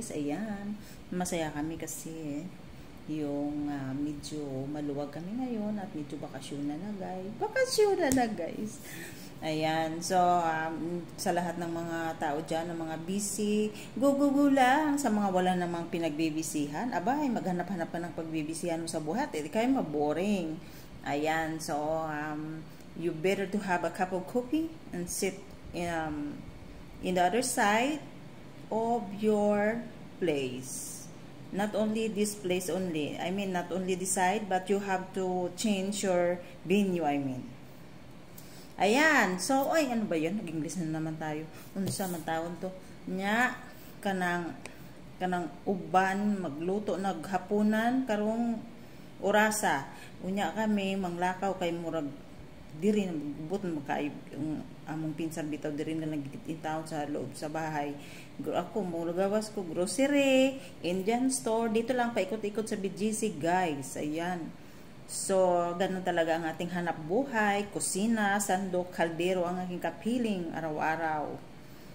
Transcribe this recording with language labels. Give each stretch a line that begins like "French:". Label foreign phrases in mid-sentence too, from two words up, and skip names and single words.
Filipino: Ayan, masaya kami kasi yung medyo maluwag kami ngayon at medyo bakasyon na na, guys. Bakasyon na guys. Ayan, so sa lahat ng mga tao dyan, ng mga busy, go lang. Sa mga wala namang pinagbibisihan, abay, maghanap-hanap pa ng pagbibisihan mo sa buhat, hindi kayo maboring. Ayan,
English: so you better to have a cup of coffee and sit in the other side of your place. Not only this place only, I mean not only this side, but you have to change your venue, I mean.
Filipino: Ayan, so, ay, ano ba yun? Nag-English na naman tayo.
Cebuano: Unsa man tawon to? Nya, kanang uban, magluto, naghapunan, karong orasa. Unya kami, manglakaw kay murag, diri, magbubot, magkaib, among pinsan bitaw, diri na nagtitintaw sa loob sa bahay.
Filipino: Ako,
Cebuano: gawas ko,
Filipino: grocery, Indian store, dito lang, paikot-ikot sa BGC, guys. Ayan. So, ganun talaga ang ating hanap buhay, kusina, sandok, kaldero, ang aking kapiling araw-araw. Ayan guys.